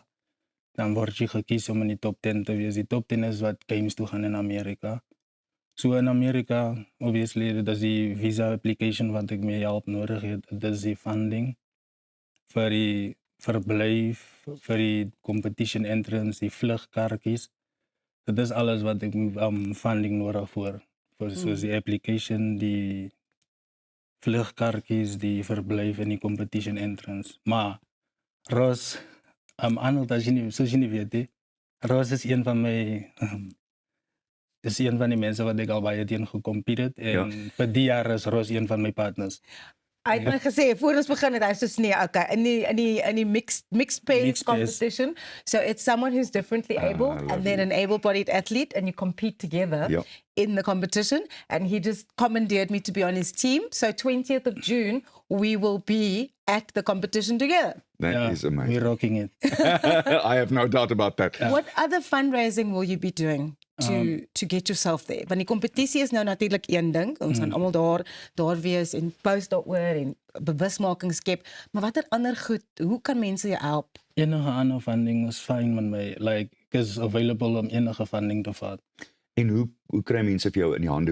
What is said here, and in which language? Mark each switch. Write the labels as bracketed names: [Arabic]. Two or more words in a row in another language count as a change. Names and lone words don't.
[Afrikaans] Dan word jy gekies om in die top 10 te wees. Die top 10 is wat games toe gaan in Amerika. So in Amerika, obviously, dit is die [English] visa application [Afrikaans] wat ek mee help nodig het. Dit is die funding vir die verblyf, vir die [English] competition entrance, [Afrikaans] die vlugkaartjies. Dit is alles wat ek funding nodig voor. Soos die application, die vlugkaartjies, die verblyf en die [English] competition entrance. [Afrikaans] Maar Ross, Arnold, soos jy nie weet nie, Ross is een van my is een van die mense wat ek al baie teen gecompete het en vir die jaar is Ross een van my partners. Hy het my gesê voor ons begin het hy so nee, okay, in die [English] mixed pace competition. So it's someone who's differently able and then an able-bodied athlete and you compete together in the competition, and he just commandeered me to be on his team. So 20th of June we will be at the competition together. That is amazing. We're rocking it. I have no doubt about that. What other fundraising will you be doing to get yourself there? [Afrikaans] Want die kompetisie is nou natuurlik een ding. Ons gaan almal daar wees en post daaroor en bewusmaking skep. Maar watter ander goed, hoe kan mense jou help? Enige ander funding is fine met my. Like, ek is available om enige funding te vat. En hoe kry mense vir jou in die hande?